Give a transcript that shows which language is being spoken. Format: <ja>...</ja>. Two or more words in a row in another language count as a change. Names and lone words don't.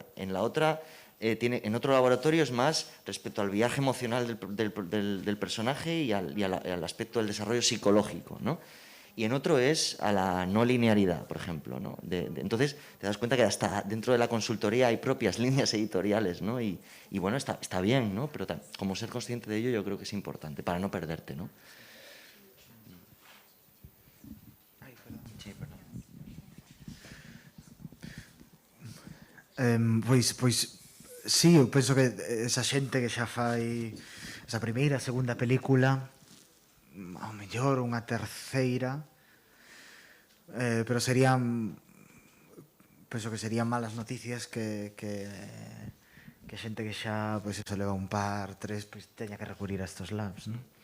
<es>En la otra, en otro laboratorio es más respecto al viaje emocional del personaje y al aspecto del desarrollo psicológico, ¿no? Y en otro es a la no linealidad, por ejemplo, ¿no? Entonces te das cuenta que hasta dentro de la consultoría hay propias líneas editoriales, ¿no? Y bueno, está bien, ¿no? Pero como ser consciente de ello yo creo que es importante para no perderte, ¿no? Sí, perdón.</es> <gl>Pois sí, eu penso que esa xente que xa fai esa primeira, segunda película, ao mellor unha terceira, pero serían, penso que serían malas noticias que xente que xa, pois eso, leva un par, tres, pois teña que recurrir a estos labs, non?</gl>